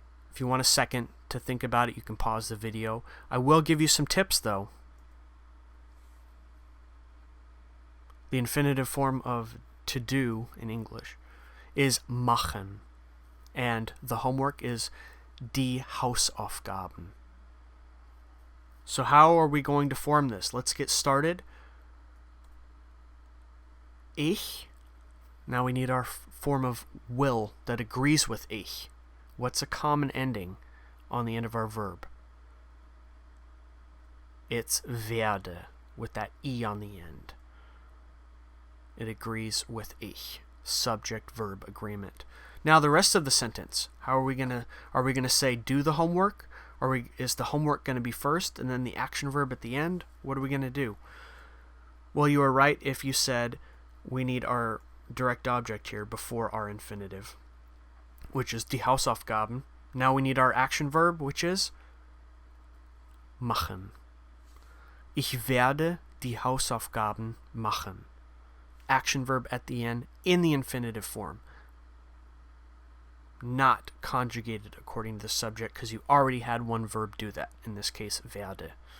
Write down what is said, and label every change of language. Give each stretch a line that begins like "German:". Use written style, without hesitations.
English: If you want a second to think about it, you can pause the video. I will give you some tips, though. The infinitive form of to do in English is machen. And the homework is die Hausaufgaben. So how are we going to form this? Let's get started. Ich. Now we need our form of will that agrees with ich. What's a common ending on the end of our verb? It's werde, with that e on the end. It agrees with ich. Subject-verb agreement. Now the rest of the sentence. How are we gonna say do the homework? Is the homework gonna be first and then the action verb at the end? What are we gonna do? Well, you are right if you said we need our direct object here before our infinitive, which is die Hausaufgaben. Now we need our action verb, which is machen.
German: Ich werde die Hausaufgaben machen.
English: Action verb at the end in the infinitive form. Not conjugated according to the subject because you already had one verb do that. In this case, werde.